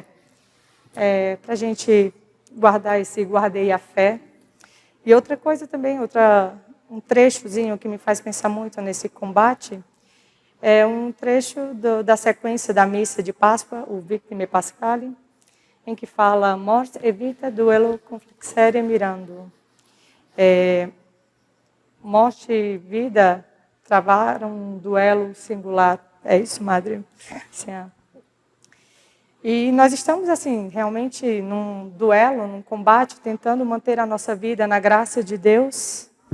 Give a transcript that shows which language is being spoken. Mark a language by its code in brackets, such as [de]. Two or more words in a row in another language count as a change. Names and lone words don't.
[pt] Para a gente guardar esse guardei a fé. E outra coisa também, um trechozinho que me faz pensar muito nesse combate, é um trecho da sequência da missa de Páscoa, o Victime Paschali, em que fala [la] Mors e vita duello conflixere mirando. [pt] Morte e vida travaram um duelo singular. É isso, Madre? Sim. E nós estamos, assim, realmente num duelo, num combate, tentando manter a nossa vida na graça de Deus.